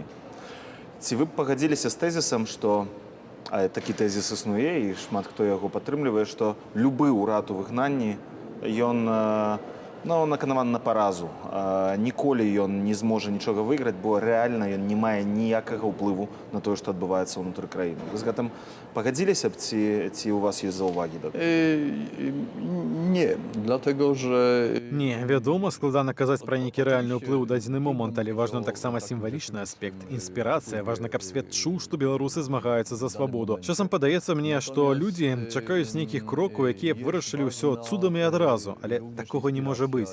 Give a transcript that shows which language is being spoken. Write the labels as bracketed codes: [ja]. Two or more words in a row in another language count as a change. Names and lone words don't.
[be] Ці вы б пагадзіліся з тэзісам, што, а такі тэзіс існуе, і шмат хто яго падтрымлівае, што любы ўрад у выгнанні, ён наканаваны на паразу. Ніколі ён не зможа нічога выйграць, бо рэальна ён не мае ніякага ўплыву на тое, што адбываецца ўнутры краіны. Вы з гэтым пагадзіліся б, ці ў вас ёсць заўвагі да? [pl] Nie, dlatego że [be] Не, вядома, складана казаць пра нейкі рэальны ўплыў у дадзены момант, але важны таксама сімвалічны аспект, інспірацыя. Важна, каб свет чуў, што беларусы змагаюцца за свабоду. Часам падаецца мне, што людзі чакаюць нейкіх крокаў, якія б вырашылі ўсё цудам і адразу, але такога не можа быць.